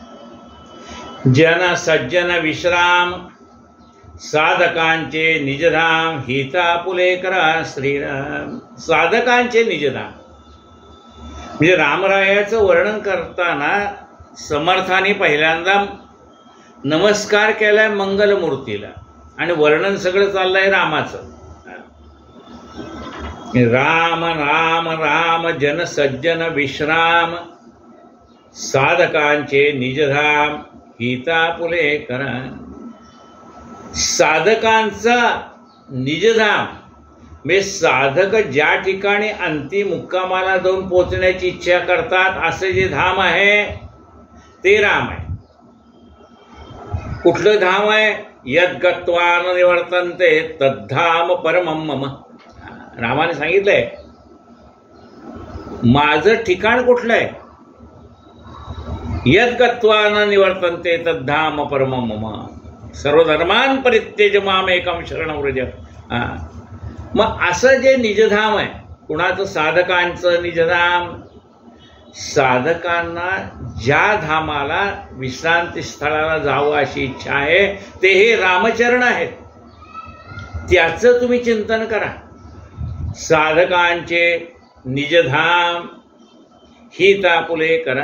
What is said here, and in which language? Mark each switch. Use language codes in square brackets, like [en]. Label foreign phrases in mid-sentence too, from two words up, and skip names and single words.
[mr] जन सज्जन विश्राम, साधकांचे निजधाम, हितापुले करा श्रीराम। साधकांचे निजधाम म्हणजे रामरायाचं वर्णन करताना समर्थाने पहिल्यांदा नमस्कार केलाय मंगलमूर्तीला आणि वर्णन सगळं चाललंय रामाचं। राम राम राम जन सज्जन विश्राम, साधकांचे निजधाम हितापुले करा। साधकांचा निजधाम म्हणजे साधक ज्या ठिकाणी अंतिम मुक्कामाला जाऊन पोचण्याची इच्छा करतात असे जे धाम आहे ते राम आहे। कुठलं धाम आहे? [sa] यद्गत्वा न निवर्तन्ते तद्धाम परमं मम. [mr] रामाने सांगितलंय माझं ठिकाण कुठलं आहे. [sa] यद्गत्वा न निवर्तन्ते तद्धाम परमं मम सर्वधर्मान् परित्यज्य मामेकं शरणं व्रज. [mr] मग असं जे निजधाम आहे, कुणाचं साधकांचं निजधाम, साधकांना ज्या धामाला विश्रांती स्थळाला जावं अशी इच्छा आहे ते हे रामचरण आहेत. त्याचं तुम्ही चिंतन करा. साधकांचे निजधाम हित आपुले करा.